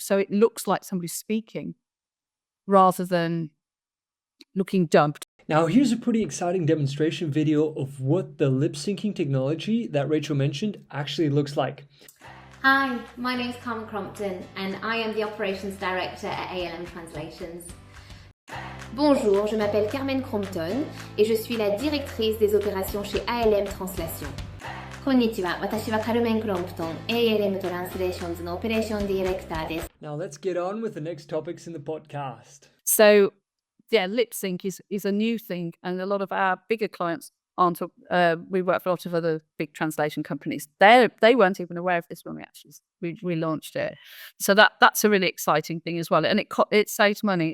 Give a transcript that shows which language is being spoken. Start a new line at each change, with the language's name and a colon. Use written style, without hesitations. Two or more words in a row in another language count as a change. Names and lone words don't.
English: So it looks like somebody's speaking rather than looking dubbed. Now here's a pretty exciting demonstration video of what the lip syncing technology that Rachel mentioned actually looks like. Hi, my name is Carmen Crompton and I am the Operations Director at ALM Translations.
French: Bonjour, je m'appelle Carmen Crompton et je suis la directrice des opérations chez ALM Translations.
Japanese: こんにちは、私はカルメン・クロンプトン、ALM Translations のオペレーションディレクターです。
English: Now let's get on with the next topics in the podcast. So, yeah, lip sync is a new thing, and a lot of our bigger clients aren't. We work for a lot of other big translation companies. They weren't even aware of this when we launched it. So that's a really exciting thing as well, and it saves money.